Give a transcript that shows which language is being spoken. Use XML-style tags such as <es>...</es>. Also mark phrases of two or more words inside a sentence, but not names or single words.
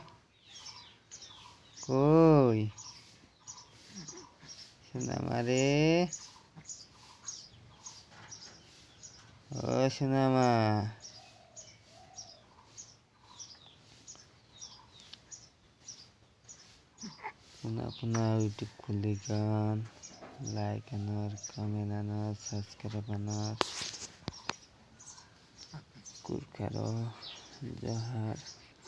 <bn>কই সোনা মা রে? ও সোনা মা,</bn> <sat>पुन्हा यूट्यूब खुली गान लाइक अनर कमेंट अनर सब्सक्राइब अनर कुरकारो जहार।</sat>